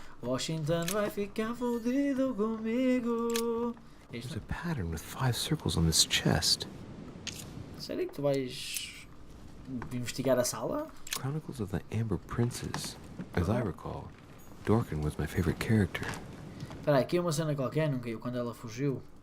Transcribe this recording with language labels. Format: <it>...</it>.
<pt>Washington vai ficar fodido comigo.</pt> <en>There's a pattern with 5 circles on this chest.</en> <pt>Sério que tu vais investigar a sala?</pt> <en>Chronicles of the Amber Princes. As I recall, Dorkin was my favorite character.</en> <pt>Espera aí, aqui é uma cena qualquer, não caiu quando ela fugiu.</pt>